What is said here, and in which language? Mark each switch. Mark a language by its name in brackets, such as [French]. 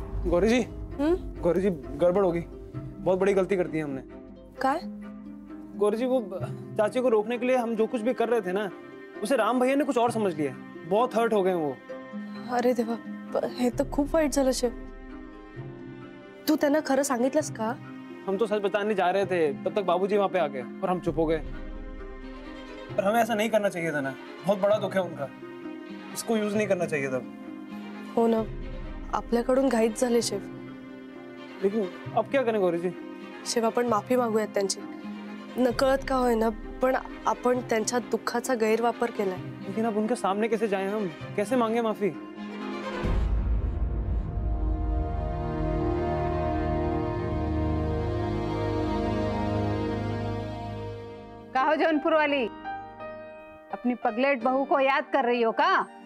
[Hindi] गौरी जी, गौरी जी गड़बड़ होगी। बहुत बड़ी गलती कर दी है हमने। क्या? गौरी जी वो चाची को रोकने के लिए हम जो कुछ भी कर रहे थे ना, उसे राम भैया ने कुछ और समझ लिया। बहुत हर्ट हो गए वो। [Marathi] अरे देवा, हे तर खूप वाईट झालं शिव। तू त्यांना खरं सांगितलंस का? [Hindi] हम तो सच बताने जा रहे थे, तब तक बाबूजी वहां पे आ गए और हम चुप हो गए। पर हमें ऐसा नहीं करना चाहिए था ना, बहुत बड़ा दुख है उनका, इसको यूज नहीं करना चाहिए था। [Marathi] हो ना, आपल्याकडून घाईच झाले शिव। [Hindi] लेकिन अब क्या करें गौरी जी? [Marathi] शिव, आपण माफी मागूयात त्यांची। नकळत का होईना पण आपण त्यांच्या दुःखाचा गैरवापर केलाय। [Hindi] लेकिन अब उनके सामने कैसे जाएं हम, कैसे मांगे माफी? कहो जौनपुर वाली, अपनी पगलेट बहू को याद कर रही हो का?